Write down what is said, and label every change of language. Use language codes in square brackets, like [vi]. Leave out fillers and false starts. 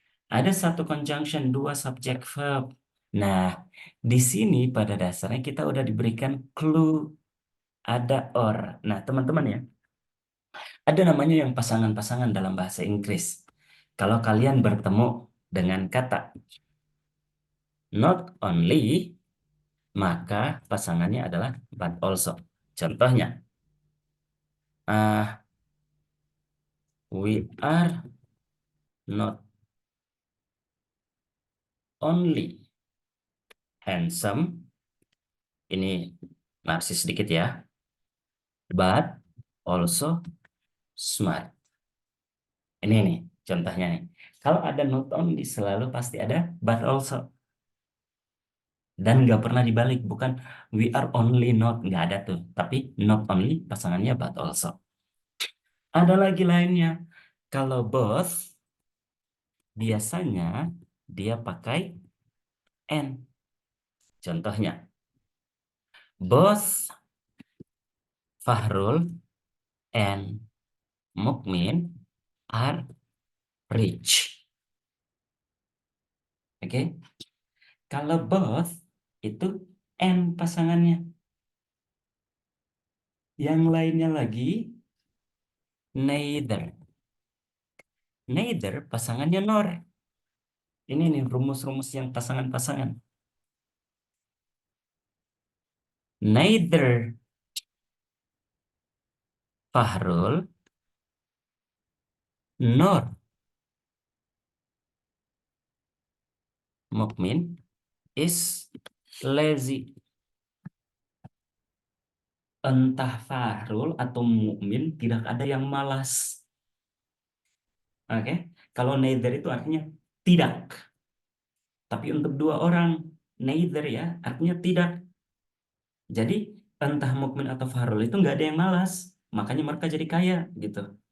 [id] Ada satu conjunction, dua subjek verb. Nah, di sini pada dasarnya kita udah diberikan clue. Ada or. Nah, teman-teman ya. Ada namanya yang pasangan-pasangan dalam bahasa Inggris. Kalau kalian bertemu dengan kata not only, maka pasangannya adalah but also. Contohnya, [en] we are not only handsome. [id] Ini narsis sedikit ya. [en] But also smart. [id] Ini nih contohnya nih. Kalau ada not only selalu pasti ada but also. Dan nggak pernah dibalik. Bukan [en] we are only not. [id] Nggak ada tuh. Tapi not only pasangannya but also. Ada lagi lainnya. Kalau both biasanya dia pakai and. Contohnya. [en] Both Fahrul and Mukmin are rich. [id] Oke. Kalau both itu and pasangannya. Yang lainnya lagi neither. Neither pasangannya nor. Ini nih rumus-rumus yang pasangan-pasangan. [en] Neither Fahrul nor Mukmin is lazy. [id] Entah Fahrul atau Mukmin tidak ada yang malas. Oke, kalau neither itu artinya tidak. Tapi untuk dua orang neither ya artinya tidak. Jadi entah Mukmin atau Fahrul itu nggak ada yang malas, makanya mereka jadi kaya gitu.